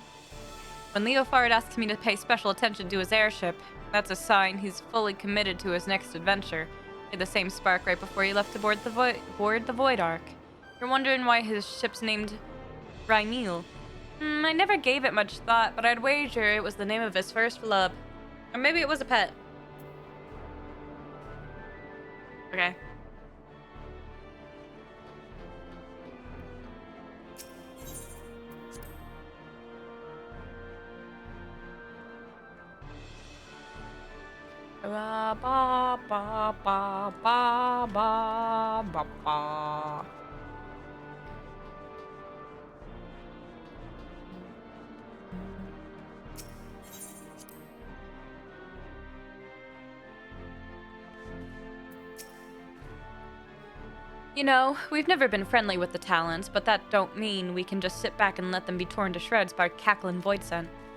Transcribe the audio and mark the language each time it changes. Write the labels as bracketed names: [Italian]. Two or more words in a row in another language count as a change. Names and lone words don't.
[English] When Leofard asks me to pay special attention to his airship, that's a sign he's fully committed to his next adventure. He had the same spark right before he left to board the Void Ark. You're wondering why his ship's named Rhymeel. I never gave it much thought, but I'd wager it was the name of his first love. Or maybe it was a pet. Okay. Ba ba ba ba ba ba ba ba. You know, we've never been friendly with the Talons, but that don't mean we can just sit back and let them be torn to shreds by cackling void scent.